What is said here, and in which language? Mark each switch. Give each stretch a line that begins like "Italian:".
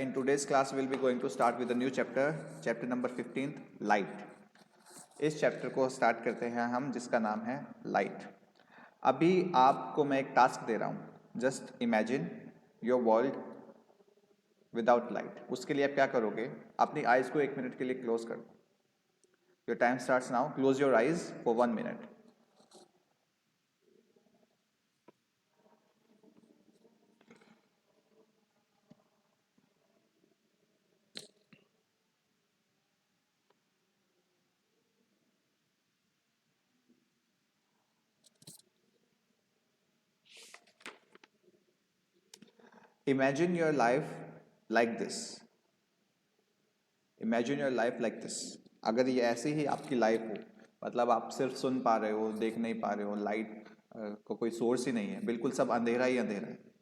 English: In today's class, we'll be going to start with a new chapter, chapter number 15th, light.
Hindi: इस chapter को start करते हैं हम, जिसका नाम है लाइट. अभी आपको मैं एक टास्क दे रहा हूँ.
English: Just imagine your world without light.
Hindi: उसके लिए आप क्या करोगे? अपनी आइज को 1 मिनट के लिए क्लोज कर दो.
English: Your time starts now. Close your eyes for 1 मिनट. Imagine your life like this. Imagine your life like this.
Hindi: अगर ये ऐसी ही आपकी लाइफ हो, मतलब आप सिर्फ सुन पा रहे हो, देख नहीं पा रहे हो, लाइट को कोई सोर्स ही नहीं है, बिल्कुल सब अंधेरा ही अंधेरा है.